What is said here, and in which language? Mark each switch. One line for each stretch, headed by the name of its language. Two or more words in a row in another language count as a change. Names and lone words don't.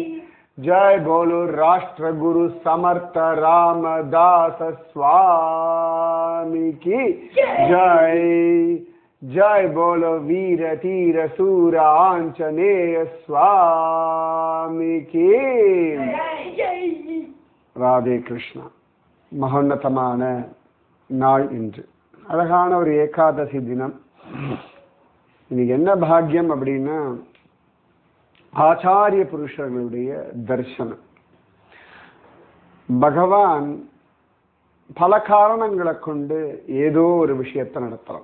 Hindi: जय बोलो राष्ट्र गुरु समर्थ रामदास स्वामी की जय। जय बोलो वीर तीर सूर आंजनेय स्वामी की जय।
Tamil: राधे कृष्णा। மகோன்னதமான நாள் இன்று. அழகான ஒரு ஏகாதசி தினம். இன்னைக்கு என்ன பாக்கியம் அப்படின்னா ஆச்சாரிய புருஷர்களுடைய தரிசனம். பகவான் பல காரணங்களை கொண்டு ஏதோ ஒரு விஷயத்தை நடத்துறான்.